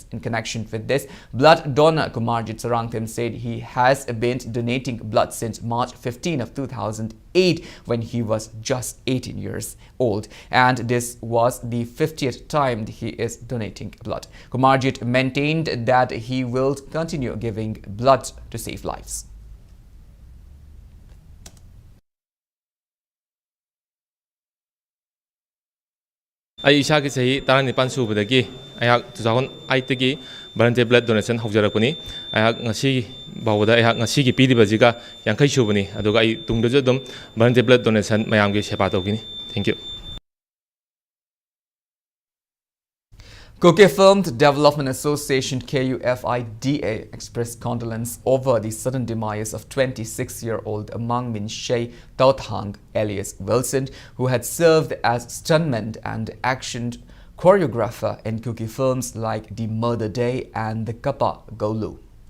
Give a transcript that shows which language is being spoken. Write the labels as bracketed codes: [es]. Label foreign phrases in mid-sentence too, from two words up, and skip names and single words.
[en] In connection with this, blood donor Kumarjit Sarangthem said he has been donating blood since March 15 of 2008 when he was just 18 years old, and this was the 50th time he is donating blood. Kumarjit maintained that he will continue giving blood to save lives. [mni] I ishaki sahi tarani pansu budagi ayak 2008 gi [en] voluntary blood donation [mni] haujarakuni ayak ngasi bawda ayak ngasi gi pidi bajiga yankai subuni aduga ai tungda jodum [en] voluntary blood donation [mni] mayam gi sepa tawgini. [en] Thank you. Kuki Film Development Association KUFIDA expressed condolence over the sudden demise of 26-year-old Mang Min Shea Tauthang alias Wilson, who had served as stuntman and action choreographer in Kuki films like The Murder Day and The Kappa Golu.